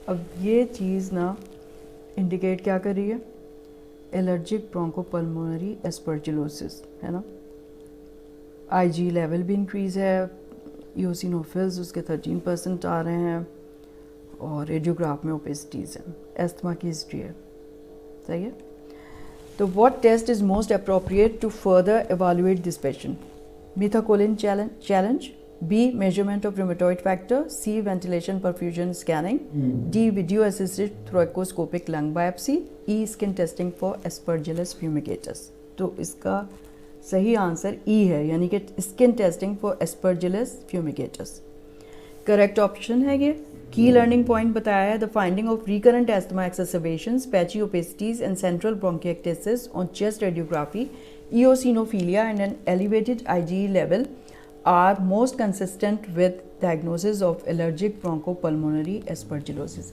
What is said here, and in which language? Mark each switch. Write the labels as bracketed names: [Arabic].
[Urdu] اب یہ چیز نا انڈیکیٹ کیا کر رہی ہے, الرجک برونکو پلمونری اسپرجلوسس ہے نا. IgE لیول بھی انکریز ہے, ایوسینوفلز اس کے 13% آ رہے ہیں, اور ریڈیوگراف میں اوپیسٹیز ہیں, ایستما کی ہسٹری ہے. صحیح ہے. [English] تو what test is most appropriate to further evaluate this patient? Methacholine challenge, B measurement of rheumatoid factor, C ventilation perfusion scanning, D video assisted thoracoscopic lung biopsy, E skin testing for Aspergillus fumigatus. [Urdu] تو اس کا صحیح answer E ہے, یعنی کہ skin testing for Aspergillus fumigatus. Correct option ہے یہ. کی learning point بتایا ہے, [English] the finding of recurrent asthma exacerbations, patchy opacities and central bronchiectasis on chest radiography, eosinophilia and an elevated IgE level are most consistent with diagnosis of allergic bronchopulmonary aspergillosis.